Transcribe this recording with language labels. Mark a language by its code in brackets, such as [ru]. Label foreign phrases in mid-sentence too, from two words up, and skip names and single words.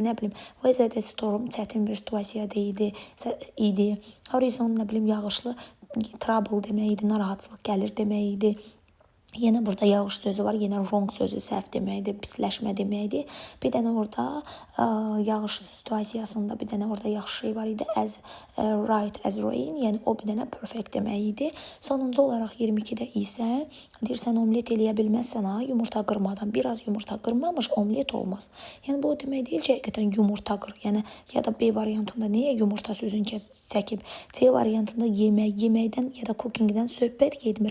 [az] Nə bilim, [en] weather storm [az] çətin bir situasiyada idi. Horizon nə bilim yağışlı trouble demək idi, narahatlıq gəlir demək idi. Yenə burada yağış sözü var, yenə wrong sözü səhv deməkdir, pisləşmə deməkdir. Bir dənə orada yağış situasiyasında bir dənə orada yaxşı şey var idi. [en] As right as rain, [az] yəni o bir dənə perfect demək idi. Sonuncu olaraq 22-də isə deyirsən omlet eləyə bilməzsən ha, yumurta qırmadan. Biraz yumurta qırmamış omlet olmaz. Yəni bu o demək deyil ki, həqiqətən yumurta qır. Yəni ya da B variantında niyə yumurta sözünü çəkib? C variantında yemək, yeməkdən ya da cookingdən söhbət getmir.